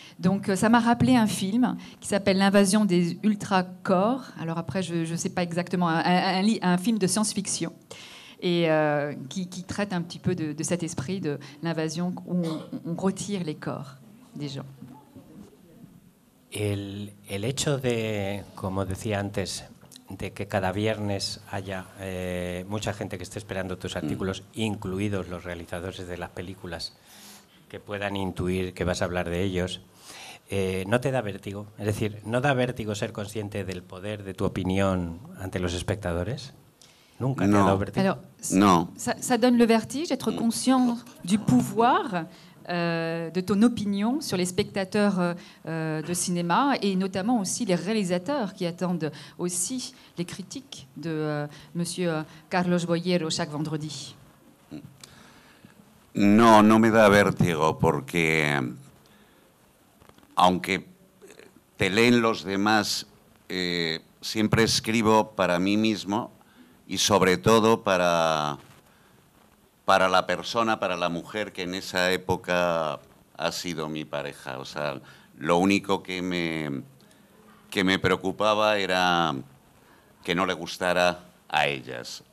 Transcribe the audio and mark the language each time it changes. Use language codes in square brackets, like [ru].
[fr] Donc ça m'a rappelé un film qui s'appelle L'invasion des ultra-corps. Alors après, je ne sais pas exactement, un film de science-fiction, et qui traite un petit peu de cet esprit de l'invasion où on retire les corps des gens. [es] El hecho de, como decía antes, de que cada viernes haya mucha gente que esté esperando tus artículos, incluidos los realizadores de las películas, que puedan intuir que vas a hablar de ellos, ¿no te da vértigo? Es decir, ¿no da vértigo ser consciente del poder de tu opinión ante los espectadores? ¿Nunca te ha dado vértigo? [fr] Alors, Non. ça donne le vertige d'être conscient du pouvoir de ton opinion sur les spectateurs de cinéma, et notamment aussi les réalisateurs qui attendent aussi les critiques de Monsieur Carlos Boyero chaque vendredi. [es] No, no me da vértigo porque aunque te leen los demás, siempre escribo para mí mismo y sobre todo para la persona, para la mujer que en esa época ha sido mi pareja. O sea, lo único que me preocupaba era que no le gustara a ellas.